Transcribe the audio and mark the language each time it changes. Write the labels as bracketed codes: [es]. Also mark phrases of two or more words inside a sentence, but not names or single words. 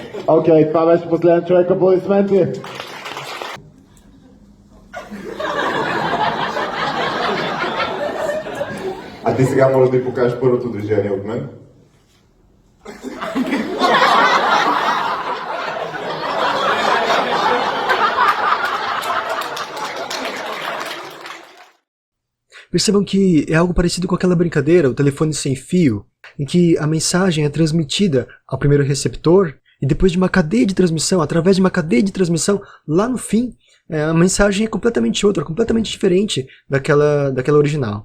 [bg] Okej, това беше последен човек, аплодисменти. А ти сега можеш да й покажеш първото движение от мен. [pt] Percebam que é algo parecido com aquela brincadeira, o telefone sem fio, em que a mensagem é transmitida ao primeiro receptor e depois de uma cadeia de transmissão, através de uma cadeia de transmissão, lá no fim, a mensagem é completamente outra, completamente diferente daquela original.